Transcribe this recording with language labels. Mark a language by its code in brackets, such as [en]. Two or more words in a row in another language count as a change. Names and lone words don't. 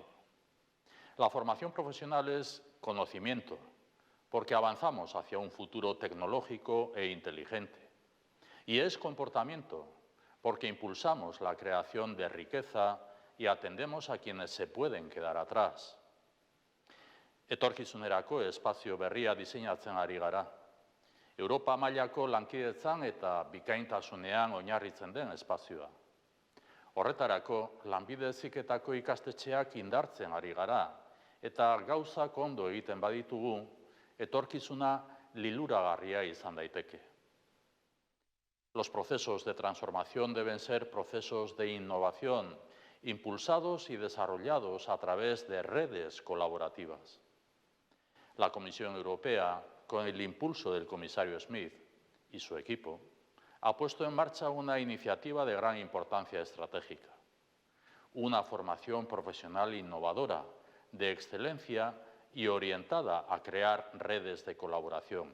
[es] La formación profesional es conocimiento, porque avanzamos hacia un futuro tecnológico e inteligente. Y es comportamiento, porque impulsamos la creación de riqueza y atendemos a quienes se pueden quedar atrás. [eu] Etorkizunerako espazio berria diseinatzen ari gara. Europa mailako lankidetzan eta bikaintasunean oinarritzen den espazioa. Horretarako, lanbide heziketako ikastetxeak indartzen ari gara, eta gauzak ondo egiten baditugu, etorkizuna liluragarria izan daiteke. [es] Los procesos de transformación deben ser procesos de innovación, impulsados y desarrollados a través de redes colaborativas. La Comisión Europea, con el impulso del comisario Smith y su equipo, ha puesto en marcha una iniciativa de gran importancia estratégica, una formación profesional innovadora, de excelencia y orientada a crear redes de colaboración.